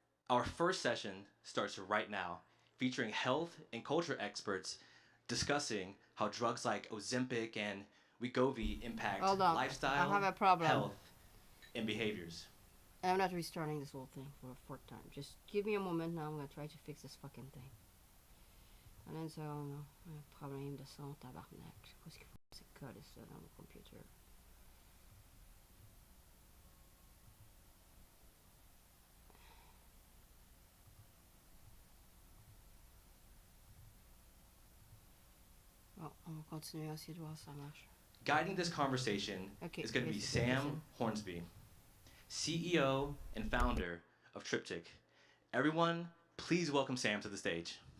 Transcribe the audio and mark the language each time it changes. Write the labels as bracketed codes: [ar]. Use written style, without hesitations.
[en] Our first session starts right now, featuring health and culture experts discussing how drugs like Ozempic and Wegovy impact lifestyle, I have a problem. health, and behaviors. I'm not restarting this whole thing for a 4th time. Just give me a moment now. I'm gonna try to fix this fucking thing. [fr] Un seconde, un problème de son, tabarnak. Je sais pas ce qu'il faut. C'est coller ça dans mon computer. Bon, on va continuer à essayer de voir si ça marche. [en] Guiding this conversation is going to be Sam Hornsby, CEO and founder of Triptych. Everyone, please welcome Sam to the stage.